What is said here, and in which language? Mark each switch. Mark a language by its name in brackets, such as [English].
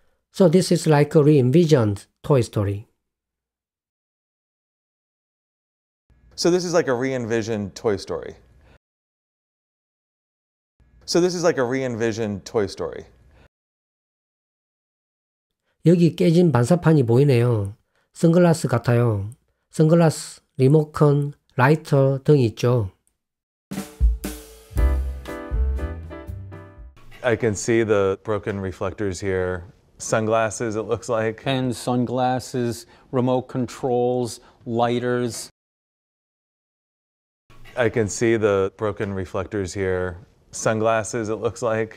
[English] So this is like a re-envisioned Toy Story. So this is like a re-envisioned Toy Story. So this is like a re-envisioned Toy Story. [Korean] 여기 깨진 반사판이 보이네요. 선글라스 같아요. 선글라스, 리모컨, 라이터 등이 있죠. [English] I can see the broken reflectors here. Sunglasses, it looks like. Pens, sunglasses, remote controls, lighters. I can see the broken reflectors here. Sunglasses, it looks like.